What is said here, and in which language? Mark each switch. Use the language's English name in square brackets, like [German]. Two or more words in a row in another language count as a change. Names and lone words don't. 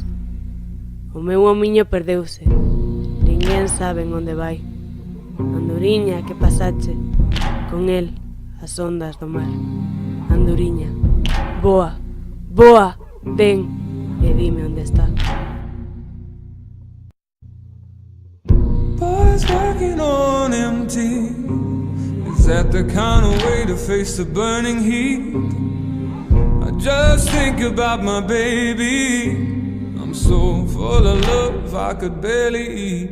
[Galician] O meu homiño perdeuse, ninguén sabe onde vai. Anduriña, que pasache, con el as ondas do mar. Anduriña, boa, boa, ven e dime onde está. [English] Boys working on empty. Is that the kind of way to face the burning heat? I just think about my baby. I'm so full of love I could barely eat.